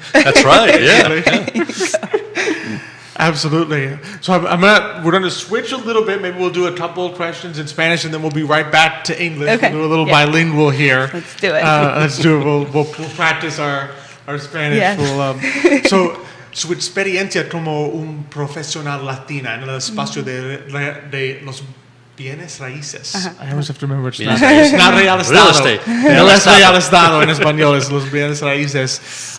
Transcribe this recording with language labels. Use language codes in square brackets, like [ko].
[en] That's right, yeah. Absolutely. So we're gonna switch a little bit. Maybe we'll do a couple of questions in Spanish, and then we'll be right back to English. Okay. We'll do a little bilingual here. Let's do it. We'll practice our Spanish. Yes. [es] So, su experiencia como un profesional latina en el espacio de los bienes raíces. [en] I always have to remember it's not real estado. Real estate. [es] No es real estado en español, es los bienes raíces.